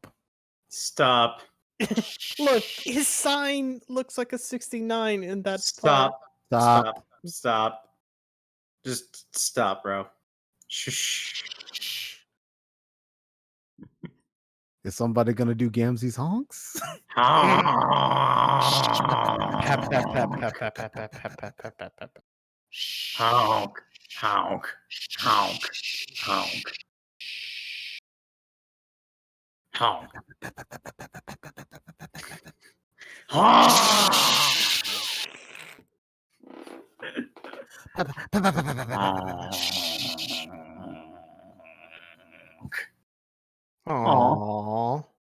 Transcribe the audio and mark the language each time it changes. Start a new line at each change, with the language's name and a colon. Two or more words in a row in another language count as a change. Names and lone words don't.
English: Stop. Look, his sign looks like a 69 in that Stop. Stop. Stop. Stop. Just stop, bro. Shh. Is somebody gonna do Gamzee's honks? Pap, pap, pap, pap, pap, pap, pap, pap, pap, pap, pap, pap. Honk. Honk. Honk. Honk. Honk. Aww.